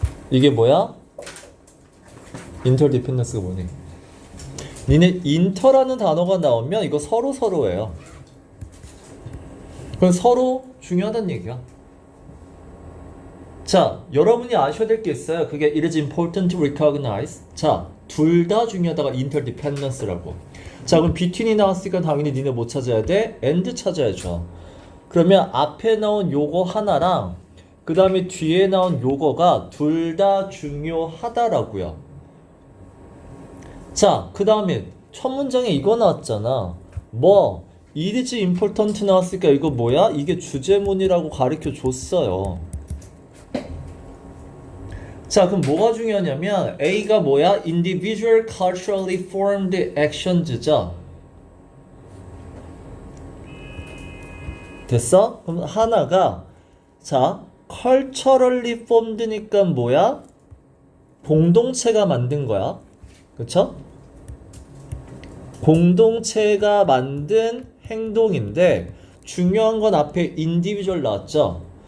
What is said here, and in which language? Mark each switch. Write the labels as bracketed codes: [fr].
[ko] 이게 뭐야? interdependence가 뭐니? 니네 inter라는 단어가 나오면 이거 서로예요. 그럼 서로 중요하다는 얘기야. 자, 여러분이 아셔야 될 게 있어요. [en] 그게 it is important to recognize. [ko] 자, 둘 다 중요하다가 interdependence라고. 자, 그럼 between이 나왔으니까 당연히 니네 뭐 찾아야 돼? and 찾아야죠. 그러면 앞에 나온 요거 하나랑 그 다음에 뒤에 나온 요거가 둘 다 중요하다라고요. 자, 그 다음에 첫 문장에 이거 나왔잖아. 뭐 [en] it is important [ko] 나왔으니까 이거 뭐야? 이게 주제문이라고 가르쳐 줬어요. 자, 그럼 뭐가 중요하냐면 A가 뭐야? [en] Individual culturally formed actions죠. [ko] 됐어? 그럼 하나가 자, culturally formed니까 뭐야? 공동체가 만든 거야. 그쵸? 공동체가 만든 행동인데 중요한 건 앞에 individual 나왔죠?